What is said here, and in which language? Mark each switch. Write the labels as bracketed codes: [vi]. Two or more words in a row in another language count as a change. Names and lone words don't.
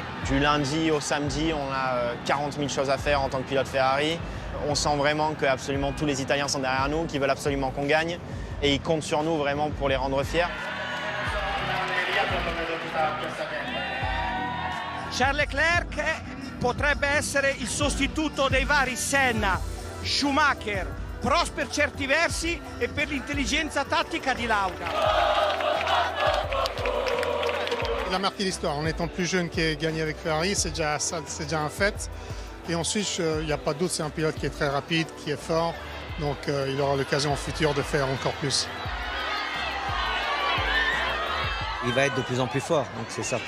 [fr] Du lundi au samedi, on a 40 000 choses à faire en tant que pilote Ferrari. On sent vraiment que absolument tous les Italiens sont derrière nous, qu'ils veulent absolument qu'on gagne. Et ils comptent sur nous vraiment pour les rendre fiers. [it] Charles Leclerc potrebbe essere il sostituto dei vari Senna, Schumacher, Prost per certi versi e per l'intelligenza tattica di Lauda. [fr] Il a marqué l'histoire. En étant plus jeune qui est gagné avec Ferrari, c'est déjà un fait. Et ensuite, il n'y a pas doute, c'est un pilote qui est très rapide, qui est fort. Donc il aura l'occasion en futur de faire encore plus. Il va être de plus en plus fort, donc c'est certain.